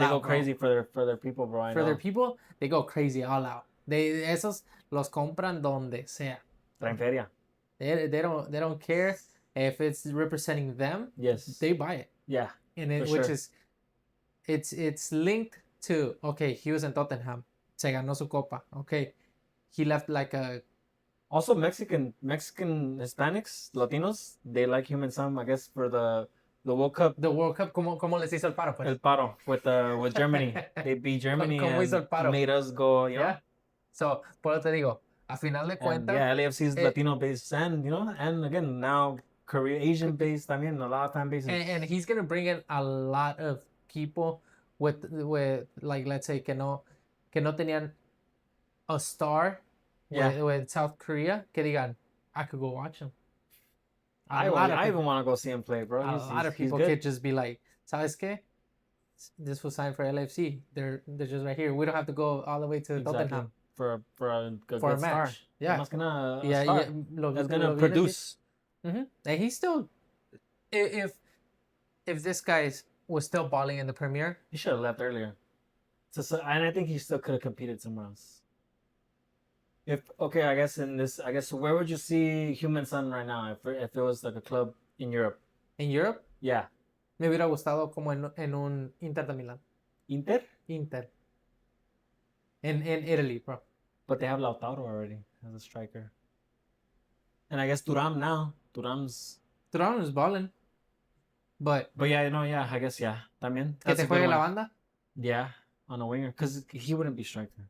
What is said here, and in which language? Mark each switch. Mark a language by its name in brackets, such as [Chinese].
[English] They go crazy for their people, bro. Their people, they go crazy all out. [Spanish] Esos los compran donde sea. Traen feria. [English] They don't care if it's representing them. Yes. They buy it. Yeah. And it's linked to, okay, he was in Tottenham. [Spanish] Se ganó su copa. [English] Okay. He left like a... Also Mexican Hispanics, Latinos, they like Human Son, I guess, for the World Cup. The World Cup, [Spanish] ¿cómo les hizo el paro, pues? El paro [English] with Germany. They beat Germany [Spanish] ¿Cómo hizo el paro? [English] Made us go, you know? Yeah. [Spanish] So, por eso te digo, a final de cuentas... [English] Yeah, LAFC is Latino-based and again, now Asian-based, también, a lot of fan bases. And he's going to bring in a lot of people with like, let's say, [Spanish] que no tenían [English] a star with South Korea, [Spanish] que digan, [English] I could go watch him. I even want to go see him play, bro. A lot of people could just be like, [Spanish] ¿sabes qué? [English] This was signed for LAFC. They're just right here. We don't have to go all the way to Tottenham for a good match. Star. Yeah, that's gonna produce. Mm-hmm. And he's still, if this guy was still balling in the Premier, he should have left earlier. And I think he still could have competed somewhere else. I guess where would you see Human Son right now if it was like a club in Europe? In Europe? Yeah. [Spanish] Me hubiera gustado como en un Inter de Milán. Inter. [English] In Italy, bro. But they have Lautaro already as a striker. And I guess Thuram now. Thuram is balling. But yeah, I guess también. [Spanish] Que te juegue la banda? [English] Yeah, on a winger, because he wouldn't be striker.